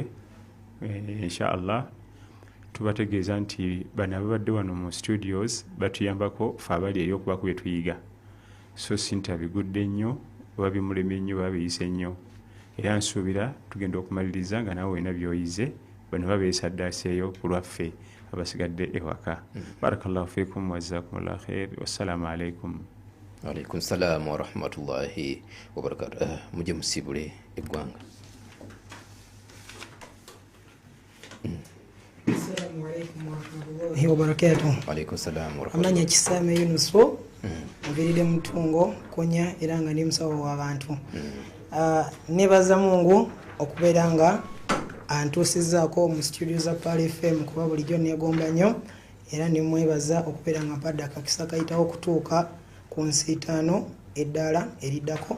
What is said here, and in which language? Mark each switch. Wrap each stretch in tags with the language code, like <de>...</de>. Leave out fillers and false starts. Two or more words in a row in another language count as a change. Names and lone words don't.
<ar>إن شاء الله</ar> <lg>tubategeeza nti bano ababadde wano mu studios batuyambako fe abali eri okuba ku bye tuyiga. So sinta bigudde nnyo oba bimulemye nnyo oba biyise nnyo era nsuubira tugenda okumaliriza nga nawe wena byoyize bano babeesaddaaseeyo ku lwaffe abasigadde ewaka.</lg> <ar>بارك الله فيكم وجزاكم الله خيرا. والسلام عليكم. عليكم السلام ورحمة الله وبركاته.</ar> <lg>Muje musibule eggwanga.</lg> <ar>السلام عليكم ورحمة الله وبركاته. عليكم السلام ورحمة الله.</ar> <lg>Amanya Kisame Yunuso mviride mutungo konya era nga ndi musawo w'abantu. Nebaza Mungu okubeera nga antuusizaako mu studio za Pal FM kuba bulijjo neegomba nnyo era nemwebaza okubeera nga mpadde akakisa kayitawo okutuuka ku nsiitaano eddala eriddako.</lg>